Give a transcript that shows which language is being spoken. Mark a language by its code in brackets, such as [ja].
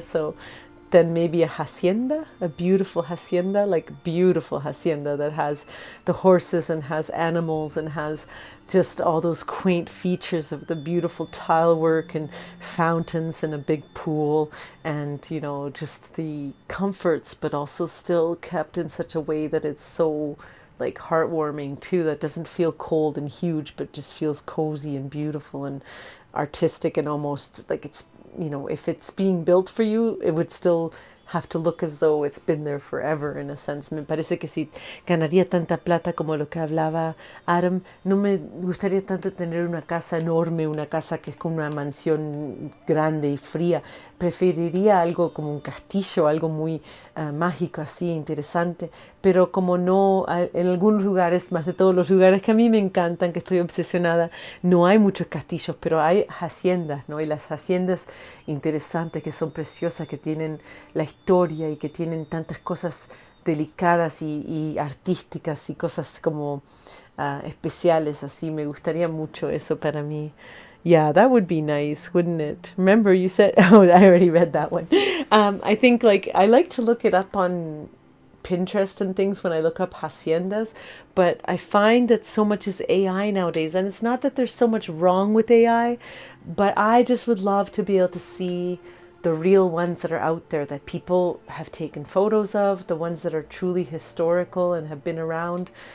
[en] So then maybe a hacienda, a beautiful hacienda, like beautiful hacienda that has the horses and has animals and has just all those quaint features of the beautiful tile work and fountains and a big pool and, you know, just the comforts, but also still kept in such a way that it's so like heartwarming too, that doesn't feel cold and huge, but just feels cozy and beautiful and artistic, and almost like it's, you know, if it's being built for you, it would still have to look as though it's been there forever, in a sense. [es] Me parece que si ganaría tanta plata como lo que hablaba Adam, no me gustaría tanto tener una casa enorme, una casa que es como una mansión grande y fría. Preferiría algo como un castillo, algo muy mágico, así, interesante. Pero como no, en algunos lugares, más de todos los lugares que a mí me encantan, que estoy obsesionada, no hay muchos castillos, pero hay haciendas, ¿no? Y las haciendas interesantes, que son preciosas, que tienen la historia y que tienen tantas cosas delicadas y artísticas y cosas como especiales, así. Me gustaría mucho eso para mí. [en] Yeah, that would be nice, wouldn't it? Remember you said, oh, I already read that one. I think like, I like to look it up on Pinterest and things when I look up haciendas, but I find that so much is AI nowadays, and it's not that there's so much wrong with AI, but I just would love to be able to see the real ones that are out there that people have taken photos of, the ones that are truly historical and have been around.